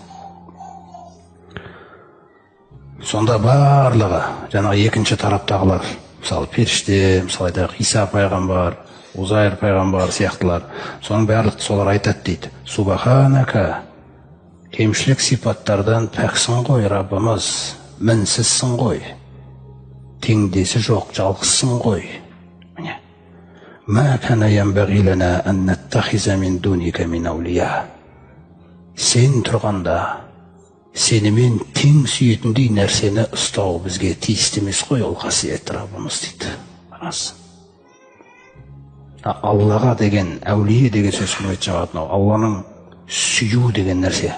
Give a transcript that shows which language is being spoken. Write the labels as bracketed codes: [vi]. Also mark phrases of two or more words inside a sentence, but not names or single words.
[kk] Сонда барлығы, жаңағы екінші тараптағылар, мысалы періште, мысалы айтайық Иса пайғамбар, Узайыр пайғамбар сияқтылар, соның барлық солар айтады дейді: «Субханака, кемшілік сипаттардан пәксің ғой Раббымыз, мінсізсің ғой, теңдесі жоқ, жалғызсың ғой. [ar] ما كان ينبغي لنا أن نتخذ من دونك من أولياء». [kk] Сен тұрғанда сенімен тең сүйетіндей нәрсені ұстау бізге тиісті емес қой, ол қасиетті Раббымыз дейді. Аллаға деген, әулие деген сөз құрметті жамағат, Алланың сүю деген нәрсе.